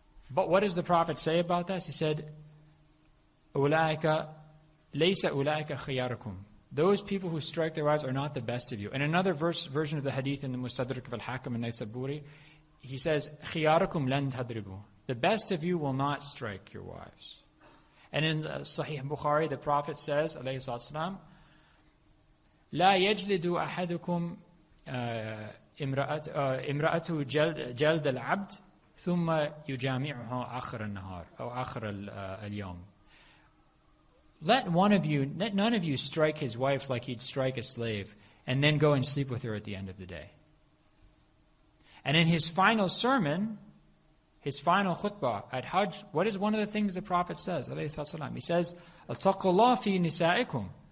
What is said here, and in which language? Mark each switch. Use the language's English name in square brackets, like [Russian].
[English] But what does the Prophet say about that? He said, [Arabic] "Ulaika laysa ulaika khiyarakum." [English] Those people who strike their wives are not the best of you. And another version of the hadith in the Mustadrak of Al-Hakim and Naysaburi, he says, [Arabic] "Khiyarakum lan tadribu." [English] The best of you will not strike your wives. And in Sahih Bukhari, the Prophet says, alayhi salatu [Arabic] لا يجلد أحدكم امرأته جلد العبد ثم يجامعه آخر النهار أو آخر اليوم. [English] Let none of you strike his wife like he'd strike a slave and then go and sleep with her at the end of the day. And in his final sermon, his final khutbah at Hajj, what is one of the things the Prophet says? He says, [Arabic] "Attaqullah fi nisaikum."